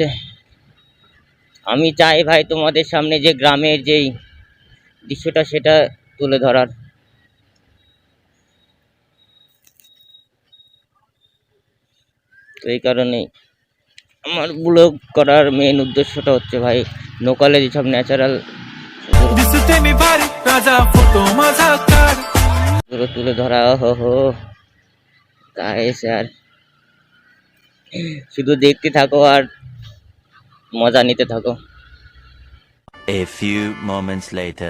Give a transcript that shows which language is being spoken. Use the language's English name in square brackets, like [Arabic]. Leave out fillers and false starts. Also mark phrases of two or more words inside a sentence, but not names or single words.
[Bangla] আমি চাই ভাই তোমাদের সামনে যে গ্রামের যেই দৃশ্যটা সেটা তুলে ধরার। তো এই কারণেই আমার ব্লগ করার মেন উদ্দেশ্যটা হচ্ছে ভাই লোকালে যেসব ন্যাচারাল [Marathi] दिसते मी भारी राजा फोटो माझा काढ। [Bangla] তুলে ধরা। হো গাইস আর শুধু দেখতে থাকো আর মজা নিতে থাকো। [English] A few moments later.